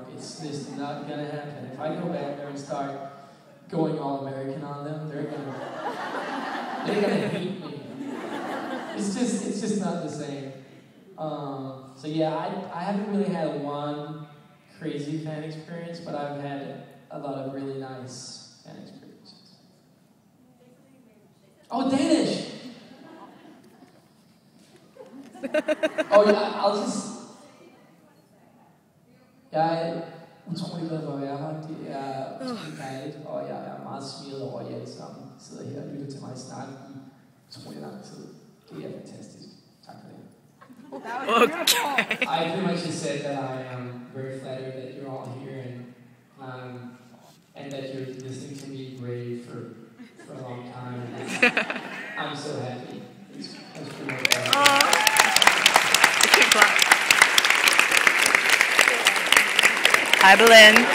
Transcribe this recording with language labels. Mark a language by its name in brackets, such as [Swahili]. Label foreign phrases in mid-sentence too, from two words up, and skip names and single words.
[English] It's just not gonna happen. If I go back there and start going all American on them, they're they're gonna hate me. It's just not the same. So yeah, I haven't really had one crazy fan experience, but I've had a lot of really nice fan experiences. Oh, Danish! [Danish] Oh ja, jeg er utrolig glad for at være her. Det er utrolig dejligt, og jeg er meget smilet over, at I alle sammen sidder her og lytter til mig snakke i utrolig lang tid. Det er fantastisk. Tak for det. Okay. [English] I pretty much just said that I am very flattered that you're all here and that you're listening to me rave for a long time. I'm so happy. It's pretty much Hi, Belen.